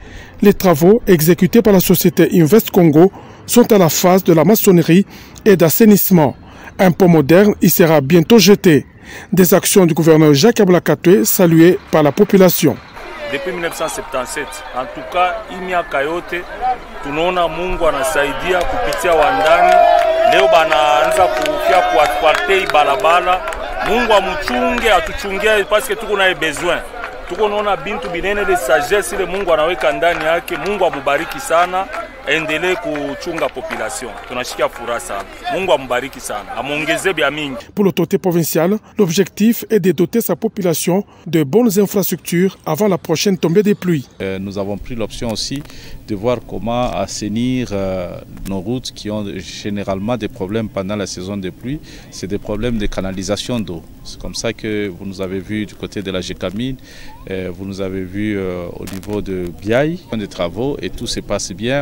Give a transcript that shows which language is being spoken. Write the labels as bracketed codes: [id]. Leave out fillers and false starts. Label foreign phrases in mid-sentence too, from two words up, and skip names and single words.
[fr] Les travaux exécutés par la société Invest Congo sont à la phase de la maçonnerie et d'assainissement. Un pont moderne y sera bientôt jeté. Des actions du gouverneur Jacques Ablakato saluées par la population. Depuis 1977, en tout cas, [sw] miaka yote tunaona Mungu anasaidia kupitia wandani. Leo banaanza kufia kuasfalte barabara. Mungu amuchunge, atuchungie [fr] parce que [sw] tuko na besoin. Tuko naona bintu binene [fr] de sagesse [sw] ile Mungu anaweka ndani yake. Mungu amubariki sana, endelee kuchunga population. Tunashikia furaha sana. Mungu amubariki sana, amuongeze bia mingi. [fr] Pour l'autorité provinciale, l'objectif est de doter sa population de bonnes infrastructures avant la prochaine tombée des pluies. Nous avons pris l'option aussi de voir comment assainir nos routes qui ont généralement des problèmes pendant la saison des pluies. C'est des problèmes de canalisation d'eau. C'est comme ça que vous nous avez vu du côté de la Gécamine, vous nous avez vu au niveau de Biaï, des travaux et tout se passe bien.